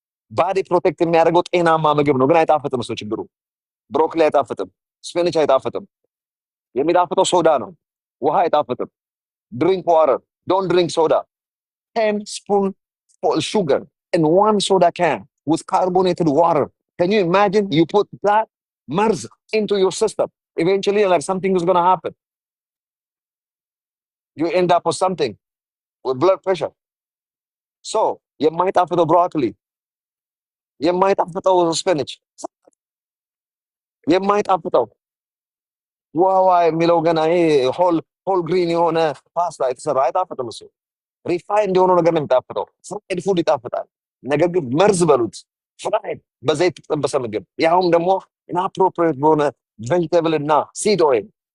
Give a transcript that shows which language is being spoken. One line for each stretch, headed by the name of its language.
Amharic: ባዲ ፕሮቴክት የሚያደርገው ጤናማ ምግብ ነው፣ ግን አይጣፍጥም። እሱ ችግሩ። ብሮኮሊ አይጣፍጥም፣ ስፒናች አይጣፍጥም። የሚጣፍጠው ሶዳ ነው። ውሃ አይጣፍጥም።
English: ድሪንክ ዋተር፣ ዶንት ድሪንክ ሶዳ። 10 spoon sugar in 1 soda can with carbonated water. Can you imagine? You put that merz into your system. Eventually, like something is going to happen. You end up with something with blood pressure.
Amharic: So, የማይጣፍጠው ብሮኮሊ፣ የማይጣፍጠው ስፒናች፣ የማይጣፍጠው ዋዋ የሚለው ገና ይሄ ሆል ግሪን የሆነ ፓስታ የተሰራ አይጣፍጥም። እሱ ሪፋይንድ የሆነው ነገር ነው የሚጣፍጠው። ፍራይድ ፉድ ይጣፍጣል። ነገር ግን መርዝ በሉት ፍራይድ በዘይት የተጠበሰ ምግብ፣ ያውም ደግሞ ኢንአፕሮፕሪየት በሆነ ቬጅቴብል እና ሲድ ኦይል